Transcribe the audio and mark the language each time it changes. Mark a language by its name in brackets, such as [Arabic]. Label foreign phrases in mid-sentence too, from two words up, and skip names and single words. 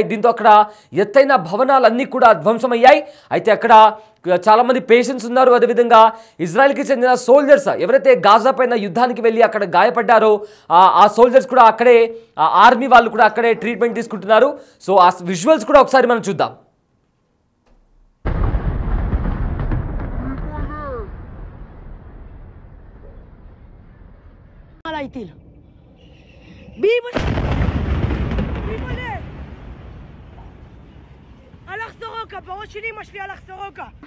[Telugu] దీంతో అక్కడ ఎత్తైన భవనాలన్నీ కూడా ధ్వంసమయ్యాయి. అయితే అక్కడ చాలామంది పేషెంట్స్ ఉన్నారు. అదేవిధంగా ఇజ్రాయెల్కి చెందిన సోల్జర్స్ ఎవరైతే గాజా పైన యుద్ధానికి వెళ్ళి అక్కడ గాయపడ్డారో ఆ సోల్జర్స్ కూడా అక్కడే, ఆర్మీ వాళ్ళు కూడా అక్కడే ట్రీట్మెంట్ తీసుకుంటున్నారు. సో ఆ విజువల్స్ కూడా ఒకసారి మనం చూద్దాం. [Hebrew] טיל. בימונה! הלך סורוקה, בראש של אמא שלי הלך סורוקה.